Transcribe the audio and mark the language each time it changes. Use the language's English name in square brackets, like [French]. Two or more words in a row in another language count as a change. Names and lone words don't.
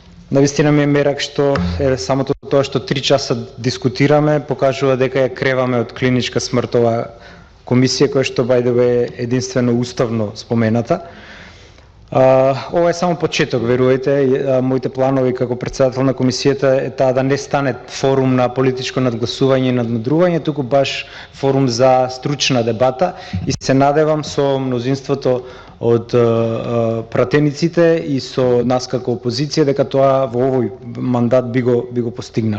[Macedonian] Навистина ми е мерак што самото тоа што 3 часа дискутираме покажува дека ја креваме од клиничка смрт оваа комисија која што [English] by the way [Macedonian] е единствено уставно спомената. Ова е само почеток, верувајте, моите планови како председател на комисијата е таа да не стане форум на политичко надгласување и надмудрување, туку баш форум за стручна дебата и се надевам со мнозинството од пратениците и со нас како опозиција дека тоа во овој мандат би го постигнале.